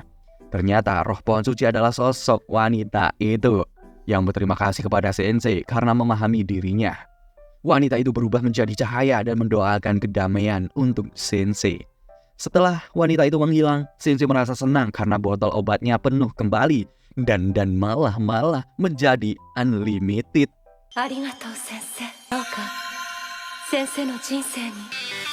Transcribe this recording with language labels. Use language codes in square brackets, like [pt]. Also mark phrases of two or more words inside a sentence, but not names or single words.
[id] Ternyata roh pohon suci adalah sosok wanita itu yang berterima kasih kepada Sensei karena memahami dirinya. Wanita itu berubah menjadi cahaya dan mendoakan kedamaian untuk Sensei. Setelah wanita itu menghilang, Shinji merasa senang karena botol obatnya penuh kembali dan malah menjadi unlimited. [ja] ありがとう先生。どうか先生の人生に